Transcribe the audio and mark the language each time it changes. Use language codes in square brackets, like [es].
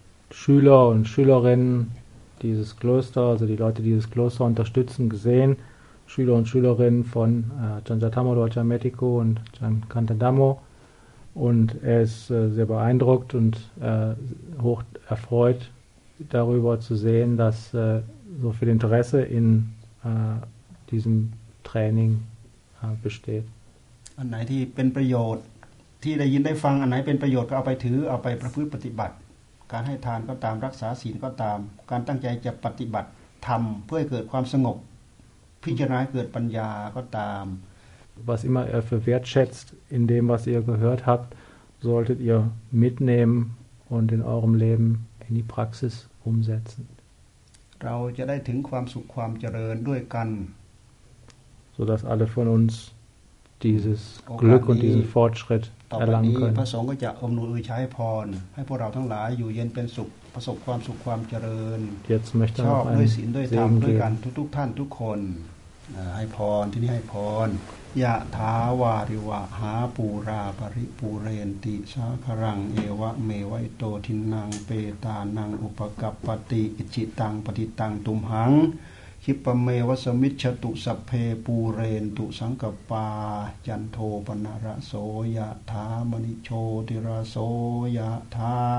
[de] Schüler und Schülerinnen dieses Klosters, also die Leute, die dieses Kloster unterstützen, gesehen, Schüler und Schülerinnen von Chanjatamo Dorje Metiko und Chankantadamo, und er ist sehr beeindruckt und hoch erfreut darüber zu sehen, dass so viel Interesse in diesem Training besteht. [th] An ไหนที่เป็นประโยชน์ที่ได้ยินได้ฟังอันไหนเป็นประโยชน์ก็เอาไปถือเอาไปประพฤติปฏิบัติการให้ทานก็ตามรักษาศีลก็ตามการตั้งใจจะปฏิบัติธรรมเพื่อให้เกิดความสงบพิจารณาเกิดปัญญาก็ตาม [de] Was immer ihr für wertschätzt in dem was ihr gehört habt solltet ihr mitnehmen und in eurem Leben in die Praxis umsetzen [th] เราจะได้ถึงความสุขความเจริญด้วยกัน [de] so dass alle von unsunsdieses Glück und diesen Fortschritt erlangen können. [th] พระสงฆ์ก็จะอํานวยอวยชัยพรให้พวกเราทั้งหลายอยู่เย็นเป็นสุขประสบความสุขความเจริญ [de] Jetzt möchte ich [th] ด้วยศีลด้วยธรรมด้วยกันทุกๆท่านทุกคนให้พรที่นี่ให้พร [pi] ยะถาวาริวะหาปูราปริปูเรนติสาครังเอวะเมวะโตทินังเปตานังอุปกัปปติอิจิตังปฏิตังตุมหังคิปเมวัสมิชตุสัพเพปูเรนตุสังกปาจันโทปนระโสยะถามณิโชติระโสยะถา